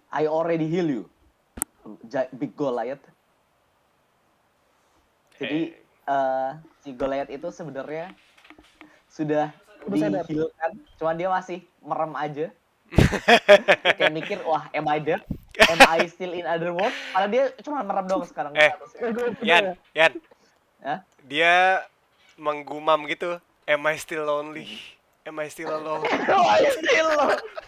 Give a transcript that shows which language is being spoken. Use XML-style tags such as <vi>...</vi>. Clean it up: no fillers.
<en>I already heal you, Big Goliath.</en> <id>Jadi si Goliath itu sebenarnya sudah sadar. di-heal-kan, cuman dia masih merem aja. Kayak mikir, wah,</id> <en>am I dead? Am I still in other world?</en> <id>Padahal dia cuma merem doang sekarang. Yan. Hah? Dia menggumam gitu.</id> <en>Am I still lonely? Am I still alone? Am I still alone?</en>